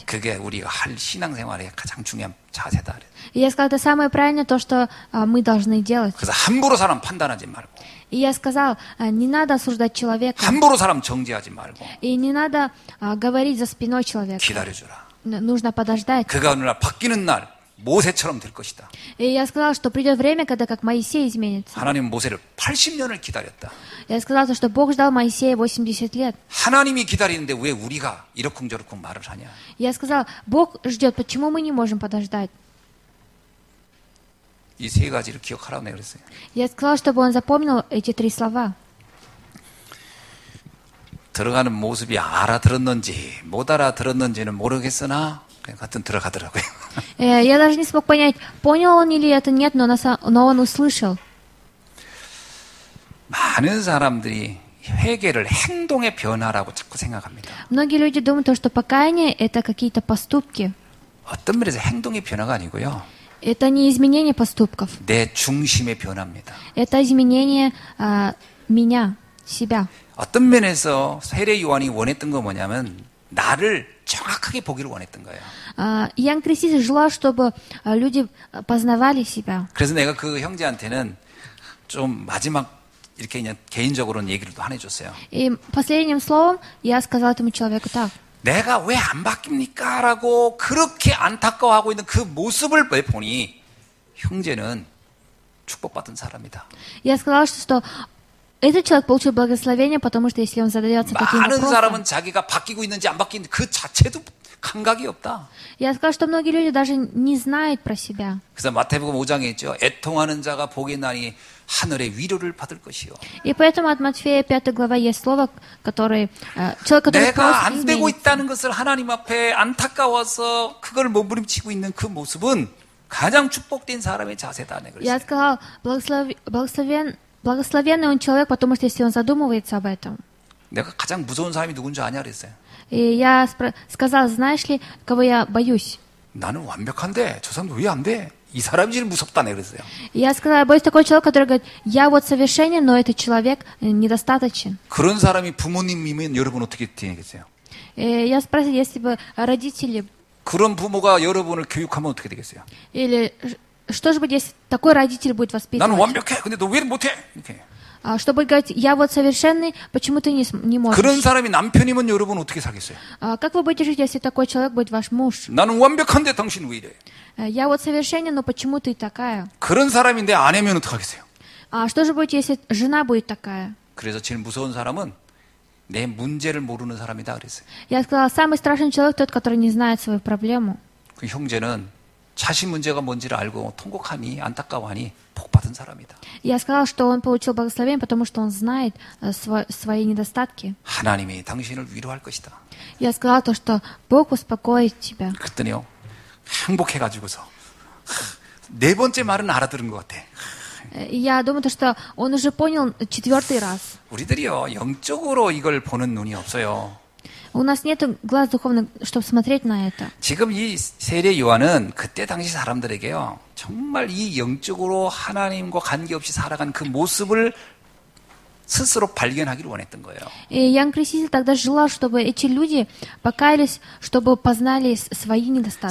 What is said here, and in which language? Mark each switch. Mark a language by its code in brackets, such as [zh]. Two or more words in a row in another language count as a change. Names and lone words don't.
[ko] 그게 우리가 할 신앙생활의 가장 중요한 자세다. [ru] И я сказала, это самое правильное, то, что мы должны делать. [ko] 그래서 함부로 사람 판단하지 말고, [ru] И я сказала, не надо осуждать человека. [ko] 함부로 사람 정죄하지 말고 [ru] И не надо говорить за спиной человека. [ko] 기다려주라. [ru] Нужно подождать. [ko] 그가 어느 날 바뀌는 날 모세처럼 될 것이다. [ru] И я сказала, что придет время, когда как Моисей изменится. [ko] 하나님은 모세를 80년을 기다렸다. [ru] Я сказала, что Бог ждал Моисея 80 лет. [ko] 하나님이 기다리는데 왜 우리가 이러쿵저러쿵 말을 하냐? [ru] Я сказала, Бог ждет, почему мы не можем подождать? [ko] 이 세 가지를 기억하라고 내가 그랬어요. [ru] Я сказала, чтобы он запомнил эти 3 слова. [ko] 들어가는 모습이 알아들었는지 못 알아들었는지는 모르겠으나 그냥 하여튼 들어가더라고요. [ru] Я даже не смог понять, понял он или это нет, но он услышал. [ko] 많은 사람들이 회개를 행동의 변화라고 자꾸 생각합니다. [ru] Многие люди думают, что покаяние — это какие-то поступки. [ko] 어떤 면에서 행동의 변화가 아니고요. [ru] Это не изменение поступков. [ko] 내 중심의 변화입니다. [ru] Это изменение меня, себя. [ko] 어떤 면에서 세례 요한이 원했던 건 뭐냐면 나를 정확하게 보기를 원했던 거예요. [ru] Иоанн Креститель желал, чтобы люди познавали себя. [ko] 그래서 내가 그 형제한테는 좀 마지막 이렇게 그냥 개인적으로는 얘기를 또 해줬어요. [ru] И последним словом я сказала этому человеку так. [ko] 내가 왜 안 바뀝니까? 라고 그렇게 안타까워하고 있는 그 모습을 보니 형제는 축복받은 사람이다. [ru] Я сказала, что этот человек получил благословение, потому что если он задается таким [ko] 많은 [ru] вопросом... [ko] 사람은 자기가 바뀌고 있는지 안 바뀌는지 그 자체도 감각이 없다. [ru] Я сказала, что многие люди даже не знают про себя. [ko] 그래서 마태복음 5장에 있죠. 애통하는 자가 복이 나니 하늘의 위로를 받을 것이요. [ru] И поэтому от Матфея 5 глава есть слово, которое... человек, который [ko] 내가 안 [ru] просит [ko] 되고 [ru] измениться. [ko] 있다는 것을 하나님 앞에 안타까워서 그걸 몸부림치고 있는 그 모습은 가장 축복된 사람의 자세다. 내가 [ru] Я [ko] 그랬어요. [ru] сказала, благословенный он человек, потому что если он задумывается об этом. [ko] 내가 가장 무서운 사람이 누군지 아냐 그랬어요. [ru] И я сказала, знаешь ли, кого я боюсь? [ko] 나는 완벽한데 저 사람도 왜 안 돼? 이 사람이 제일 무섭다. 내가 그랬어요. [ru] И я сказала, я боюсь такой человек, который говорит, я вот совершенен, но этот человек недостаточен. [ko] 그런 사람이 부모님이면 여러분 어떻게 되겠어요? [ru] И я спросила, если бы родители... [ko] 그런 부모가 여러분을 교육하면 어떻게 되겠어요? [ru] Или что же будет, если такой родитель будет [ko] 나는 [ru] воспитывать? [ko] 완벽해. 근데 너 왜 못해? 이렇게. [ru] Чтобы говорить, я вот совершенный, почему ты не можешь? [ko] 그런 사람이 남편이면 여러분 어떻게 사겠어요? [ru] Как вы будете жить, если такой человек будет ваш муж? [ko] 나는 완벽한데 당신 왜 이래? [ru] Я вот совершенен, но почему ты такая? [ko] 그런 사람인데 아내면 어떡하겠어요? [ru] Что же будет, если жена будет такая? [ko] 그래서 제일 무서운 사람은 내 문제를 모르는 사람이다 그랬어요. [ru] Я сказала, самый страшный человек тот, который не знает свою проблему. [ko] 그 형제는 자신 문제가 뭔지를 알고 통곡하니 안타까워하니 복받은 사람이다. [ru] Я сказала, что он получил благословение, потому что он знает свои недостатки. [ko] 하나님이 당신을 위로할 것이다. [ru] Я сказала то, что Бог успокоит тебя. [ko] 그랬더니요 행복해가지고서 네 번째 말은 알아들은 것 같아. [ru] И я думаю, что он уже понял 4-й раз. [ko] 우리들이요, 영적으로 이걸 보는 눈이 없어요. [ru] У нас нет глаз духовных, чтобы смотреть на это. [ko] 지금 이 세례 요한은 그때 당시 사람들에게요, 정말 이 영적으로 하나님과 관계없이 살아간 그 모습을 스스로 발견하기를 원했던 거예요. [ru] И Иоанн Креститель тогда желал, чтобы эти люди покаялись, чтобы познали свои недостатки.